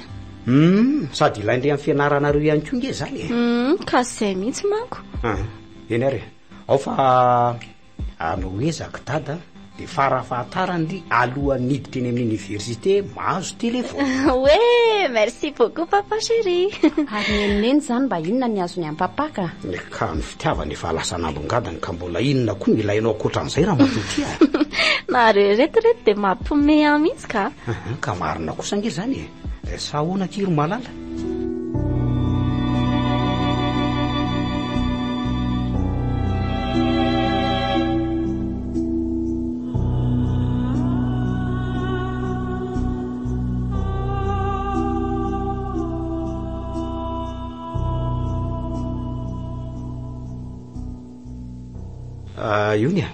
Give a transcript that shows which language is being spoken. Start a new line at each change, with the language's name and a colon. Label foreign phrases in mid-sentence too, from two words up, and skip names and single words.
Malagasy: Sady ilaindre amin'ny fianaranareo ihany koa nge zany e. Ka zay mihitsy manko. Eny ary. Ao fa anoezaka dada de farafahatarany alohan'ny hiditra eny amin'ny université mahazo telefony. Oe,
French: merci beaucoup papa chéri.
Malagasy: Ary nenoneny zany mba inona ny azony amin'ny papa ka? Ka ny fitiavany efa lasa nalongadany ka mbola inona koa ny ilainao akoatran'izay raha matoty a. Na reretirety de mampiomehy mihitsy ka. Ka marina kosa nge zany e. Sa ahoana kiry malala? Iony a?